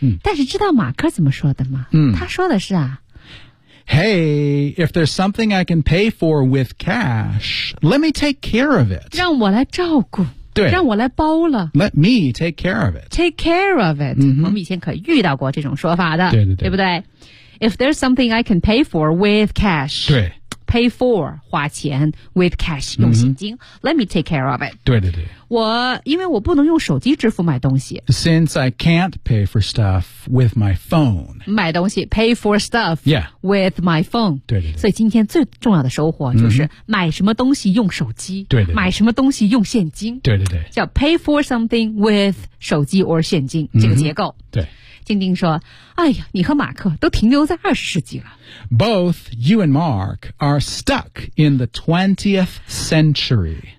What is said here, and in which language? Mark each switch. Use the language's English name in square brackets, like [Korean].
[Chinese] 但是知道马克怎么说的吗、他说的是啊 [English] Hey, if there's something I can pay for with cash, let me take care of it. [Chinese] 让我来照顾对让我来包了 [English] Let me take care of it. Take care of it.、 Mm-hmm. [Chinese] 我们以前可遇到过这种说法的对对对对不对 [English] If there's something I can pay for with cash, [Chinese] 对 [English] pay for, [Chinese] 花钱 [English] with cash, [Chinese] 用现金、 [English] let me take care of it. [Chinese] 对对对我因为我不能用手机支付买东西 [English] Since I can't pay for stuff with my phone [Chinese] 买东西 [English] pay for stuff、 yeah. with my phone [Chinese] 对对对所以今天最重要的收获就是买什么东西用手机对对对买什么东西用现金对对对叫 [English] pay for something with [Chinese] 手机 or 现金、这个结构对静静说哎呀你和马克都停留在二十世纪了 [English] Both you and Mark are stuck in the 20th century